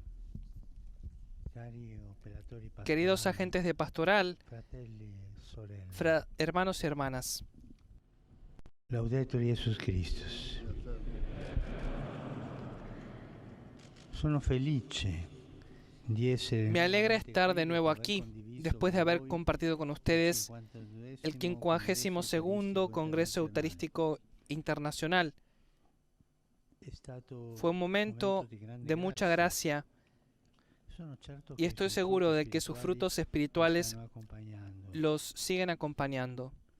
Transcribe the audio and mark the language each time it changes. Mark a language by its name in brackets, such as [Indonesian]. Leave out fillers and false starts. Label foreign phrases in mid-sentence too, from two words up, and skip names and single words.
[Spanish] queridos agentes de pastoral, hermanos y hermanas. [Latin] Laudetur Jesus Christus. [Italian] Sono felice di essere. [Spanish] Me alegra estar de nuevo aquí, después de haber compartido con ustedes el 52º Congreso Eucarístico Internacional. Fue un momento de mucha gracia y estoy seguro de que sus frutos espirituales los siguen acompañando.